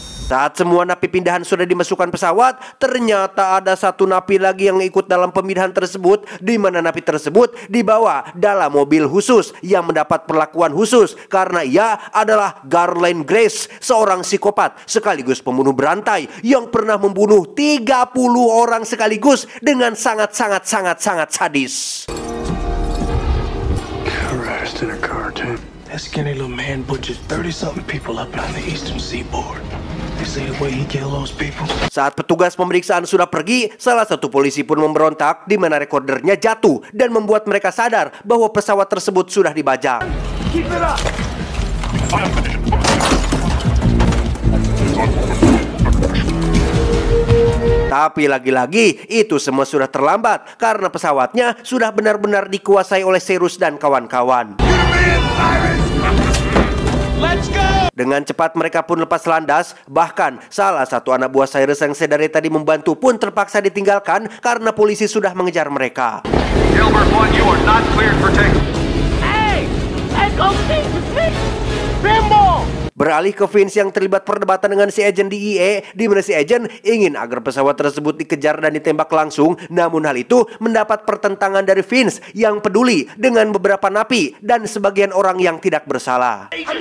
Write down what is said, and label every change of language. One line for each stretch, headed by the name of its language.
Indonesian: Saat semua napi pindahan sudah dimasukkan pesawat, ternyata ada satu napi lagi yang ikut dalam pemindahan tersebut, di mana napi tersebut dibawa dalam mobil khusus yang mendapat perlakuan khusus karena ia adalah Garland Grace, seorang psikopat sekaligus pembunuh berantai yang pernah membunuh 30 orang sekaligus dengan sangat sadis.
English: That skinny little man butchered 30-something people up on the eastern seaboard. They say the way he killed those people.
Indonesian: Saat petugas pemeriksaan sudah pergi, salah satu polisi pun memberontak, di mana rekordernya jatuh dan membuat mereka sadar bahwa pesawat tersebut sudah dibajak.
English: Keep it up.
Indonesian: Tapi lagi-lagi itu semua sudah terlambat karena pesawatnya sudah benar-benar dikuasai oleh Cyrus dan kawan-kawan. Dengan cepat mereka pun lepas landas. Bahkan salah satu anak buah Cyrus yang sedari tadi membantu pun terpaksa ditinggalkan karena polisi sudah mengejar mereka.
English: Gilbert 1, you are not cleared for takeoff. Hey! Let's go see the Bimbo!
Indonesian: Beralih ke Vince yang terlibat perdebatan dengan si agen DEA, di mana si agen ingin agar pesawat tersebut dikejar dan ditembak langsung. Namun hal itu mendapat pertentangan dari Vince yang peduli dengan beberapa napi dan sebagian orang yang tidak bersalah.